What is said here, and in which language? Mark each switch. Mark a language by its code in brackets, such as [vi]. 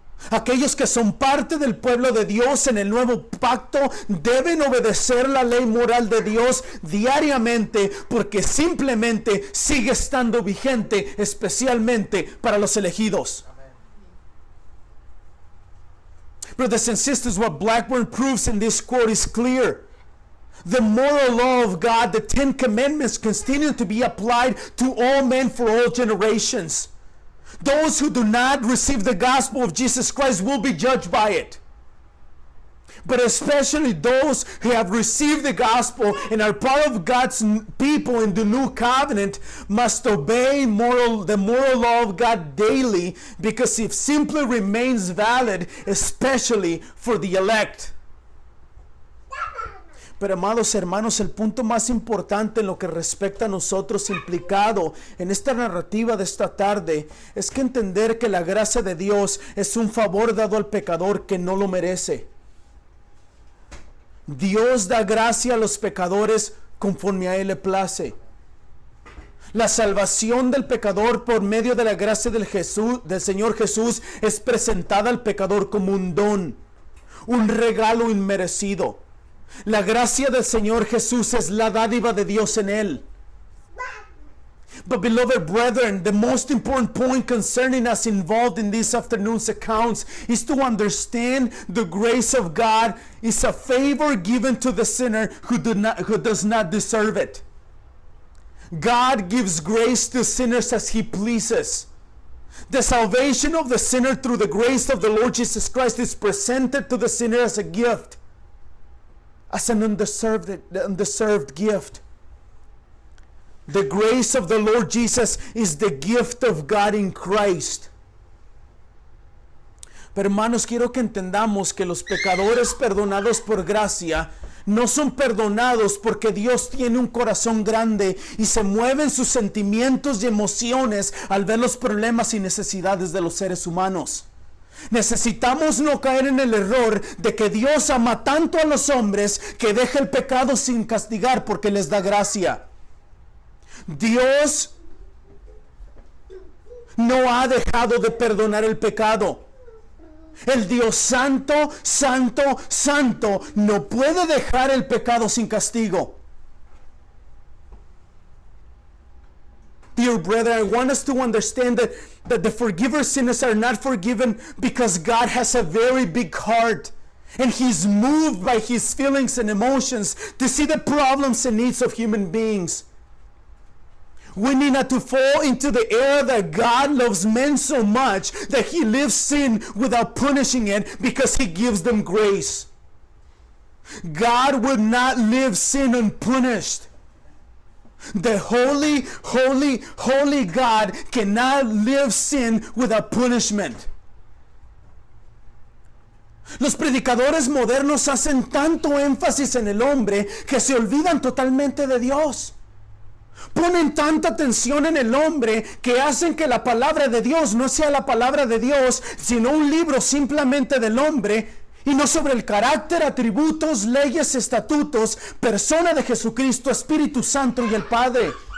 [es] Aquellos que son parte del pueblo de Dios en el nuevo pacto deben obedecer la ley moral de Dios diariamente, porque simplemente sigue estando vigente, especialmente para los elegidos. [en] Brothers and sisters, what Blackburn proves in this quote is clear. The moral law of God, the 10 commandments, continue to be applied to all men for all generations. Those who do not receive the gospel of Jesus Christ will be judged by it. But especially those who have received the gospel and are part of God's people in the new covenant must obey the moral law of God daily, because it simply remains valid, especially for the elect. [es] Pero amados hermanos, el punto más importante en lo que respecta a nosotros implicado en esta narrativa de esta tarde es que entender que la gracia de Dios es un favor dado al pecador que no lo merece. Dios da gracia a los pecadores conforme a Él le place. La salvación del pecador por medio de la gracia del Señor Jesús es presentada al pecador como un don, un regalo inmerecido. La gracia del Señor Jesús es la dádiva de Dios en Él. [en] But beloved brethren, the most important point concerning us involved in this afternoon's accounts is to understand the grace of God is a favor given to the sinner who does not deserve it. God gives grace to sinners as He pleases. The salvation of the sinner through the grace of the Lord Jesus Christ is presented to the sinner as a gift, as an undeserved gift. The grace of the Lord Jesus is the gift of God in Christ. [es] Pero hermanos, quiero que entendamos que los pecadores perdonados por gracia no son perdonados porque Dios tiene un corazón grande y se mueven sus sentimientos y emociones al ver los problemas y necesidades de los seres humanos. Necesitamos no caer en el error de que Dios ama tanto a los hombres que deja el pecado sin castigar porque les da gracia. Dios no ha dejado de perdonar el pecado. El Dios santo, santo, santo no puede dejar el pecado sin castigo. [en] Dear brethren, I want us to understand that the forgiver sinners are not forgiven because God has a very big heart. And He's moved by His feelings and emotions to see the problems and needs of human beings. We need not to fall into the error that God loves men so much that He leaves sin without punishing it because He gives them grace. God would not leave sin unpunished. The holy, holy, holy God cannot leave sin without punishment. [es] Los predicadores modernos hacen tanto énfasis en el hombre que se olvidan totalmente de Dios. Ponen tanta atención en el hombre que hacen que la palabra de Dios no sea la palabra de Dios, sino un libro simplemente del hombre y no sobre el carácter, atributos, leyes, estatutos, persona de Jesucristo, Espíritu Santo y el Padre.